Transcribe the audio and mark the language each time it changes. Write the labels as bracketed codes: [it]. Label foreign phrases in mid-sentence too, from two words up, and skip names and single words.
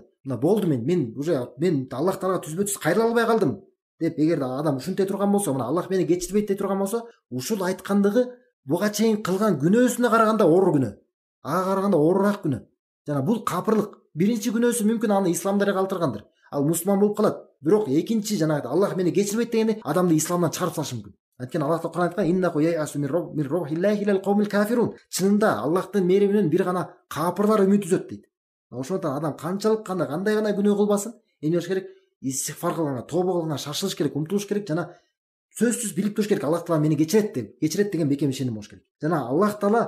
[ky] Мына болду, мен Аллах таалага түзбө-түз кайрыла албай калдым деп эгерде адам ушинте турган болсо, мына Аллах мени кечирбейт дей турган болсо, ушул айткандыгы буга чейин кылган күнөөсүнө караганда оор күнөө. Ага караганда оорураак күнөө. Жана бул капырлык. Биринчи күнөөсү мүмкүн аны исламдан калтыргандыр. Ал мусулман болуп калат. Бирок экинчи жанагы Аллах мени кечирбейт дегенде адамды исламдан чыгарып салышы мүмкүн. Анткени Аллах Куран айткан: [ar] "إنه ييأس من روح الله إلا القوم الكافرون." [ky] Чынында Аллахтын мээриминен бир гана капырлар үмүт үзөт дейт. Ошондон адам канчалык кандай гана күнөө кылбасын, эмне кылыш керек? Истигфар кылганга, тобо кылганга шашылыш керек, умтулуш керек жана сөзсүз билип туруш керек. Аллах таала мени кечирет деген бекем ишеним болуш керек.